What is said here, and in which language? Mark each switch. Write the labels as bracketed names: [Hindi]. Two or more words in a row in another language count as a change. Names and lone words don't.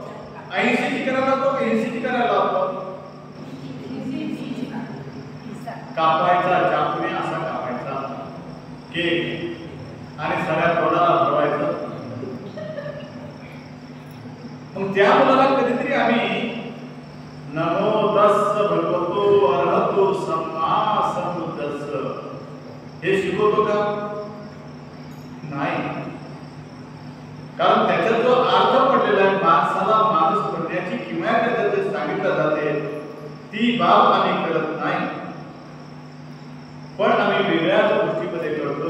[Marathi] 80ची करायला लावतो की 80ची करायला लावतो? कापायचा, चाकूने असा कापायचा केक आणि सगळ्या तोंडाला भरवायचं. मग त्या मुलाला कधीतरी आम्ही [Pali] नमो तस्स भगवतो अरहतो सम्मा संबुद्धस्स [Marathi] हे शिकवतो का? नाही. कारण त्याच्यात जो अर्थ पडलेला आहे, माणसाला माणूस बनण्याची किमया त्याच्यात सांगितलं जाते, ती बाब आम्ही करत नाही. पण आम्ही वेगळ्याच गोष्टीमध्ये करतो.